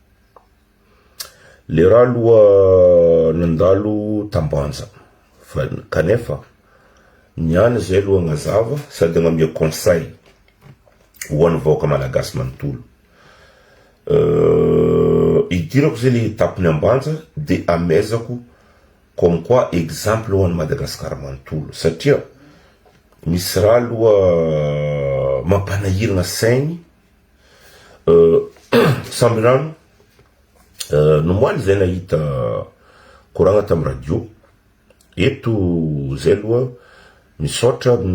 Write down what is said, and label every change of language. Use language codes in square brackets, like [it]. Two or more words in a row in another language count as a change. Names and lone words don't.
[mg] Le raha aloha nandalo Tambanja fa kanefa niany zay aloha gnazava sady agnamia conseil ho an'ny vaoaka malagasy manontolo. Idirako zay le tapiny ambanja de amezako [fr] comme quoi [mg] exemple ho an'ny Madagasikara manontolo satria misy raha aloha mampanahirana saigny samby rano no Moaly zay nahita koragna tam radio eto zay aloha misaotra